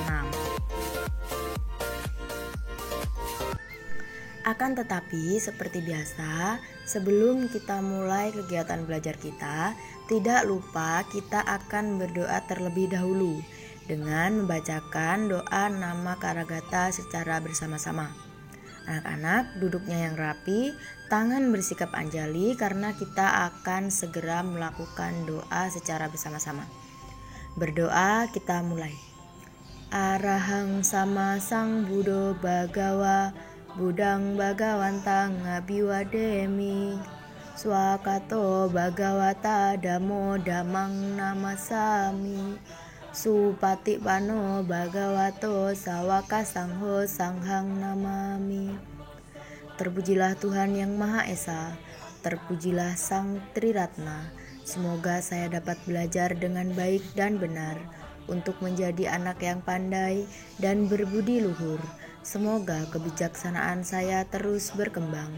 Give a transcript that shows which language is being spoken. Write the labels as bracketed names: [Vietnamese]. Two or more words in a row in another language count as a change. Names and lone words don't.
[Indonesian] Akan tetapi seperti biasa, sebelum kita mulai kegiatan belajar kita, tidak lupa kita akan berdoa terlebih dahulu dengan membacakan doa nama Karagata secara bersama-sama. Anak-anak duduknya yang rapi, tangan bersikap anjali karena kita akan segera melakukan doa secara bersama-sama. Berdoa kita mulai. [Pali] Arahang sama sang Buddho Bhagawa, Budang Bhagawantang Abiwademi, Swakato Bhagawata Dhammo Dhammang Namasami, Supatipano Bhagavato Sawaka Sangho Sanghang Namami. [Indonesian] Terpujilah Tuhan yang Maha Esa, terpujilah Sang Triratna. Semoga saya dapat belajar dengan baik dan benar untuk menjadi anak yang pandai dan berbudi luhur. Semoga kebijaksanaan saya terus berkembang.